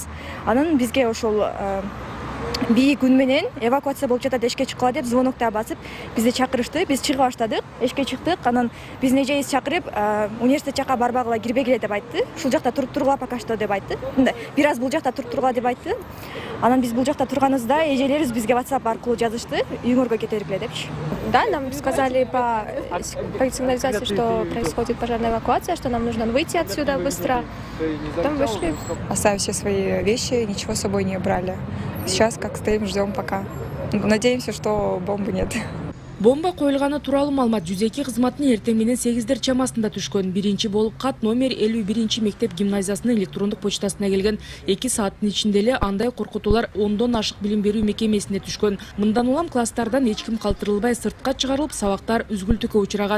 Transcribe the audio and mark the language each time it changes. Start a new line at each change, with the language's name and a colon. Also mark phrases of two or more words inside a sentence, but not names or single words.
Kyrgyz: Анан бизге ошол бии күн менен эвакуация болуп жатат, эшикке чыккыла деп звонокта басып, бизди чакырышты. Биз чыга баштадык, эшикке чыктык. Анан биздин эжебиз чакырып, университет жака барбагыла, кирбегиле деп айтты. Ушул жакта туруп тургула
Russian: пока что
Kyrgyz: деп айтты. Мындай бир аз бул жакта туруп тургула деп айтты. Анан биз бул жакта турганыбызда эжелерибиз бизге WhatsApp аркылуу жазышты, үйүңөргө кете бергиле депчи.
Russian: Да, нам сказали по сигнализации, что происходит пожарная эвакуация, что нам нужно выйти отсюда быстро. Потом вышли. Оставив все свои вещи, ничего с собой не брали. Сейчас как стоим, ждем пока. Надеемся, что бомбы нет.
Kyrgyz: Бомба коюлганы тууралуу маалымат Жүзеки кызматынын эртең менен 8дер чамасында түшкөн. Биринчи болуп кат номер 51 мектеп гимназиясынын электрондук почтасына келген. 2 сааттын ичинде эле андай коркутуулар 10дон ашык билим берүү мекемесине түшкөн. Мындан улам класстардан эч ким калтырылбай сыртка чыгарылып, сабактар үзгүлтүккө учураган.